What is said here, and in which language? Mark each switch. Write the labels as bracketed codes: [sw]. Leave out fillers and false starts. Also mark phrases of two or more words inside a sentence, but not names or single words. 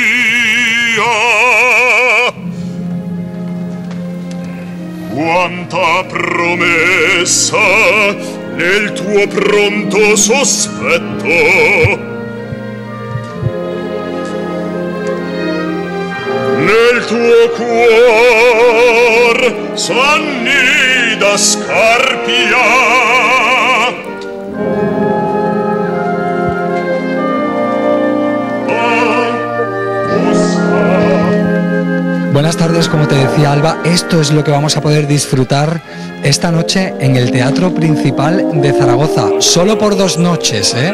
[it] Quanta promessa nel tuo pronto sospetto. Nel tuo cuor s'annida Scarpia. [es] Buenas tardes, como te decía Alba, esto es lo que vamos a poder disfrutar esta noche en el Teatro Principal de Zaragoza, solo por 2 noches, ¿eh?